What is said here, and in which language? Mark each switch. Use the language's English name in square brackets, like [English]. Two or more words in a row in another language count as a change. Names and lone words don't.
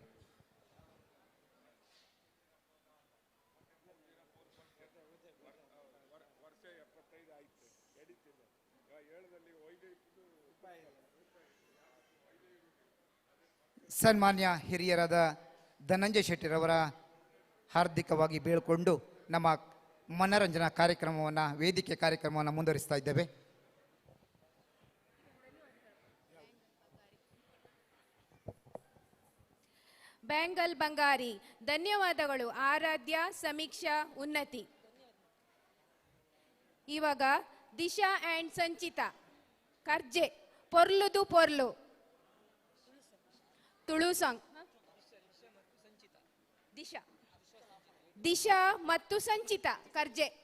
[Kannada] ಸನ್ಮಾನ್ಯ ಹಿರಿಯರಾದ ಧನಂಜಯ ಶೆಟ್ಟಿರವರ ಹಾರ್ದಿಕವಾಗಿ ಬೀಳ್ಕೊಂಡು ನಮ್ಮ ಮನರಂಜನಾ ಕಾರ್ಯಕ್ರಮವನ್ನು, ವೇದಿಕೆ ಕಾರ್ಯಕ್ರಮವನ್ನು ಮುಂದುವರಿಸ್ತಾ ಇದ್ದೇವೆ. ಬ್ಯಾಂಗಲ್ ಬಂಗಾರಿ, ಧನ್ಯವಾದಗಳು. ಆರಾಧ್ಯ, ಸಮೀಕ್ಷಾ, ಉನ್ನತಿ. ಇವಾಗ ದಿಶಾ ಆ್ಯಂಡ್ ಸಂಚಿತಾ ಕರ್ಜೆ, ಪೊರ್ಲುದು ಪೊರ್ಲು, ತುಳು ಸಾಂಗ್. ದಿಶಾ ಮತ್ತು ಸಂಚಿತಾ ಕರ್ಜೆ.